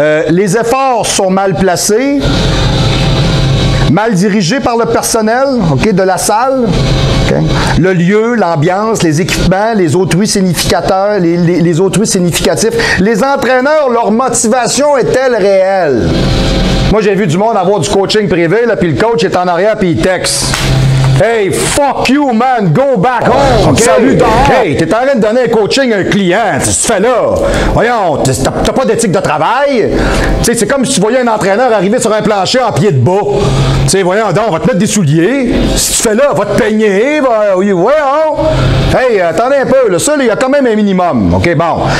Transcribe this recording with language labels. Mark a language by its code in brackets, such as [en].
[fr] Les efforts sont mal placés, mal dirigés par le personnel, OK, de la salle. Okay. Le lieu, l'ambiance, les équipements, les autrui significateurs, les autrui significatifs. Les entraîneurs, leur motivation est-elle réelle? Moi, j'ai vu du monde avoir du coaching privé, là, puis le coach est en arrière, puis il texte. [en] Hey, fuck you, man, go back home. [fr] Okay. Salut, dehors. Hey, t'es en train de donner un coaching à un client. Qu'est-ce que tu fais là? Voyons, t'as pas d'éthique de travail. T'sais, c'est comme si tu voyais un entraîneur arriver sur un plancher en pied de bas. T'sais, voyons donc, on va te mettre des souliers. Si tu fais là, on va te peigner. Voyons. Hey, attendez un peu. Là, ça, il y a quand même un minimum. OK, bon.